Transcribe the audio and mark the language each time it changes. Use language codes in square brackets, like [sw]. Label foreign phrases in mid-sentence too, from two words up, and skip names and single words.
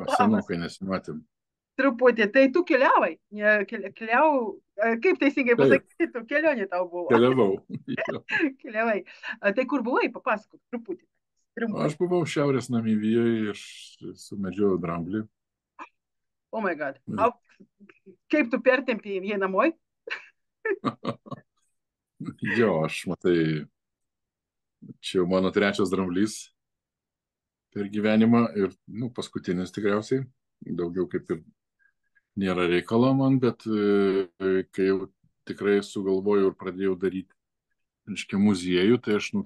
[lt] Labas. senokai nesimatėm. Truputį. Tai tu keliavai. Kaip teisingai Taip, pasakyti, tu kelionė tau buvo. keliavau. Jo. Keliavai. Tai kur buvai, papasakok truputį. Trumpai. Aš buvau Šiaurės Namibijoje ir sumedžiojau dramblį. [en] Oh my God. [lt] Kaip tu pertempi jį namoj? Jo, aš matai, čia jau mano trečias dramblys per gyvenimą ir, paskutinis tikriausiai. Daugiau kaip ir nėra reikalo man, bet kai jau tikrai sugalvojau ir pradėjau daryti, reiškia, muziejų, tai aš